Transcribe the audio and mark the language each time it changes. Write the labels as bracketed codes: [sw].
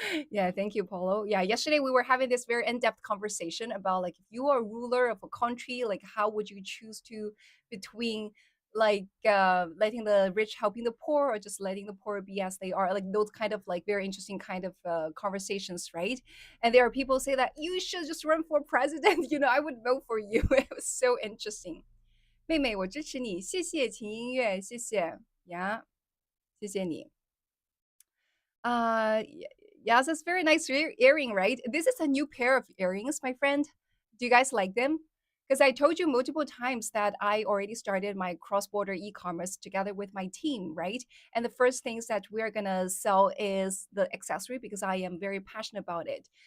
[en] Yeah, thank you, Polo. Yeah, yesterday we were having this very in-depth conversation about like if you are a ruler of a country, like how would you choose to between like letting the rich helping the poor or just letting the poor be as they are, like those kind of like very interesting kind of conversations, right? And there are people say that you should just run for president. I would vote for you. It was so interesting. [zh] 妹妹，我支持你，谢谢琴音乐，谢谢呀，谢谢你。 [en] Yes, it's very nice earring, right? This is a new pair of earrings, my friend. Do you guys like them? Because I told you multiple times that I already started my cross-border e-commerce together with my team, right? And the first things that we're gonna sell is the accessory because I am very passionate about it.